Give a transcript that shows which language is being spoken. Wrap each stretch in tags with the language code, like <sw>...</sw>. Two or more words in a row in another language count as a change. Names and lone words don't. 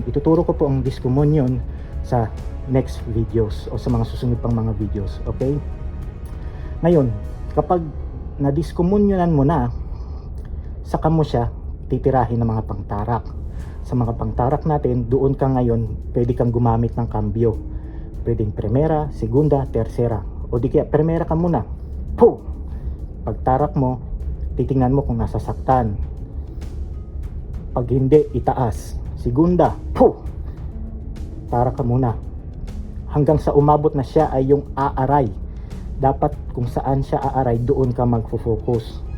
<tl>Ituturo ko po ang diskomunyon sa</tl> <en>next videos</en> <tl>o sa mga susunod pang mga videos. Okay? Ngayon, kapag na-diskomunyonan mo na, saka mo siya titirahin ng mga pangtarak. Sa mga pangtarak natin, doon ka ngayon, pwede kang gumamit ng kambyo. Pwedeng</tl> <es>primera, segunda, tercera.</es> <tl>O di kaya primera ka muna. Po! Pagtarak mo, titingnan mo kung nasasaktan. Pag hindi, itaas. Segunda, po! Tarak ka muna. Hanggang sa umabot na siya ay yung aaray. Dapat kung saan siya aaray, doon ka magfo-focus.</tl>